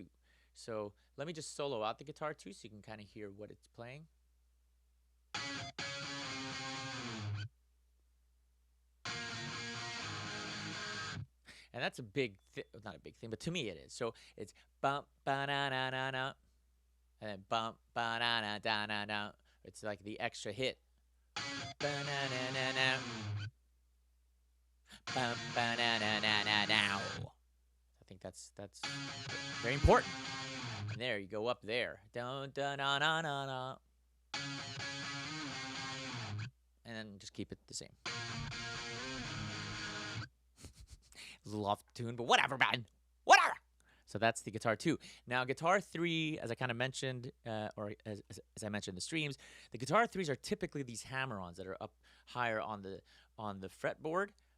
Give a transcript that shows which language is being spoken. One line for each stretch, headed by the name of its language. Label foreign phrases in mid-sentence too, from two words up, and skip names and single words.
English: So let me just solo out the guitar two so you can kind of hear what it's playing. And that's a not a big thing, but to me it is. So it's bum ba na na na na, and then bum ba na na da na na. It's like the extra hit. Ba na na na na. Bum ba na na na na now. I think that's very important. And there you go up there. Dun dun na na na na. And then just keep it the same. A little off tune, but whatever, man. Whatever. So that's the guitar two. Now, guitar three, as I kind of mentioned, or as I mentioned in the streams, the guitar threes are typically these hammer-ons that are up higher on the fretboard.